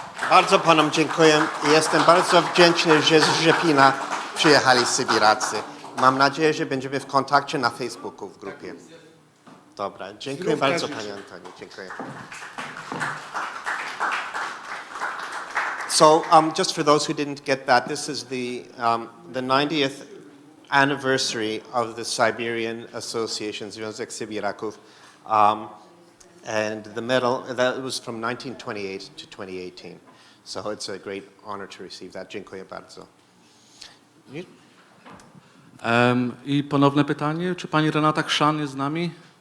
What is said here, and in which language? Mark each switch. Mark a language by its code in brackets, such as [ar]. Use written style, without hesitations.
[pl] Bardzo panom dziękuję i jestem bardzo wdzięczny, że z Rzepina przyjechali Sybiracy. Mam nadzieję, że będziemy w kontakcie na Facebooku w grupie. Dobra, dziękuję bardzo panie Antoni, dziękuję. [en] So just for those who didn't get that, this is the 90th anniversary of the Siberian Association, Związek Sybiraków. And the medal, that was from 1928 to 2018. So it's a great honor to receive that. [pl] Dziękuję bardzo. I ponowne pytanie, czy pani Renata Chrzan jest z nami?